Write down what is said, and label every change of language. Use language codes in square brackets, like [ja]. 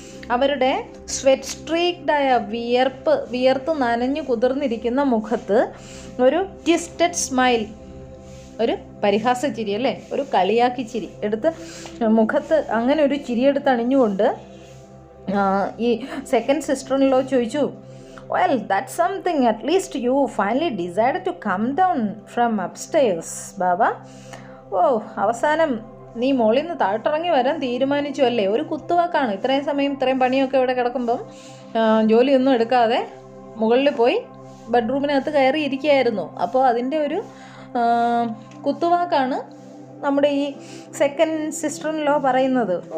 [ml] അവരുടെ സ്വെറ്റ് സ്ട്രീക്ഡായ വിയർത്ത് നനഞ്ഞു കുതിർന്നിരിക്കുന്ന മുഖത്ത് ഒരു ട്വിസ്റ്റഡ് സ്മൈൽ, ഒരു പരിഹാസ ചിരി അല്ലേ, ഒരു കളിയാക്കി ചിരി എടുത്ത് മുഖത്ത് അങ്ങനെ ഒരു ചിരിയെടുത്ത് അണിഞ്ഞുകൊണ്ട് ഈ സെക്കൻഡ് സിസ്റ്റർ-ഇൻ-ലോ ചോദിച്ചു, [en] "Well, that's something. At least you finally decided to come down from upstairs, Baba." [ml] അവസാനം നീ മോളിൽ നിന്ന് താഴ്ത്തിറങ്ങി വരാൻ തീരുമാനിച്ചു അല്ലേ. ഒരു കുത്തുവാക്കാണ്. ഇത്രയും സമയം ഇത്രയും പണിയൊക്കെ ഇവിടെ കിടക്കുമ്പം ജോലിയൊന്നും എടുക്കാതെ മുകളിൽ പോയി ബെഡ്റൂമിനകത്ത് കയറി ഇരിക്കുകയായിരുന്നു. അപ്പോൾ അതിൻ്റെ ഒരു കുത്തുവാക്കാണ് നമ്മുടെ ഈ സെക്കൻഡ് സിസ്റ്റർ-ഇൻ-ലോ പറയുന്നത്.